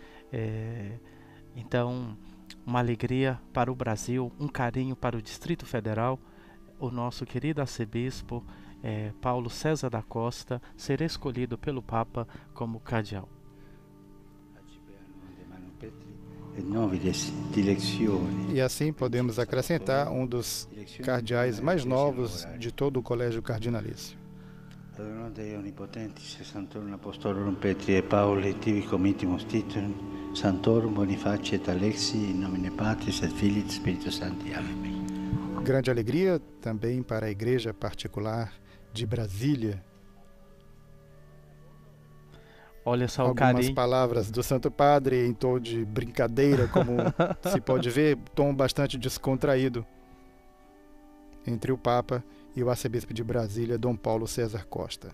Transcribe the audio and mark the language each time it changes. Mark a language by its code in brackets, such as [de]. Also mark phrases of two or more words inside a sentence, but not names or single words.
[pt] então uma alegria para o Brasil, um carinho para o Distrito Federal, o nosso querido arcebispo Paulo César da Costa ser escolhido pelo Papa como cardeal. E assim podemos acrescentar um dos cardeais mais novos de todo o Colégio Cardinalício. [la] Dei Omnipotentis Sanctorum Apostolorum Petri e Pauli, tibi comitimus titulum Sanctorum Bonifaci et Alexi, in nomine Patris et Filii et Spiritus Sancti. [pt] Amém. Grande alegria também para a Igreja Particular de Brasília. Olha só o carinho. Algumas palavras do Santo Padre em tom de brincadeira, como se pode ver, tom bastante descontraído entre o Papa e o arcebispo de Brasília, Dom Paulo César Costa.